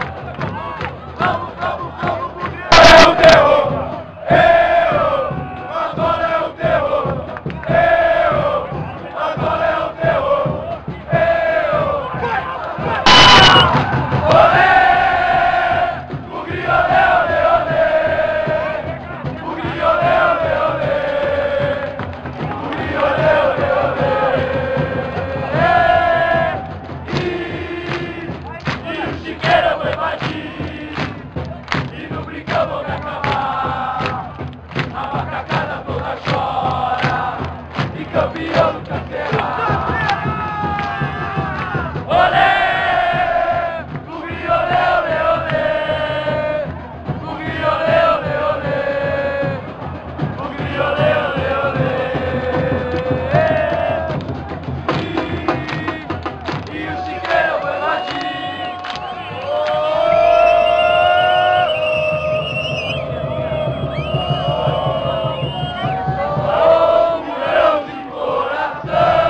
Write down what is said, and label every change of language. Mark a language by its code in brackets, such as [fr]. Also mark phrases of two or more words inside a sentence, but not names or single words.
[pt] Vamos, vamos, vamos, mulher! É o terror! Agora é o terror! Agora é o terror! Olé! O grilho, olé, olé, olé! O grilho, olé, olé, olé! O grilho, olé, olé, olé! E o chiqueiro eu vou invadir! E no brincão vou me acalmar! A macacada toda chora! E campeão nunca será! Olé! O grilho, olé, olé, olé! O grilho, olé, olé, olé! O grilho, olé, olé, olé! E o chiqueiro eu vou invadir! Oh, mulherão de coração!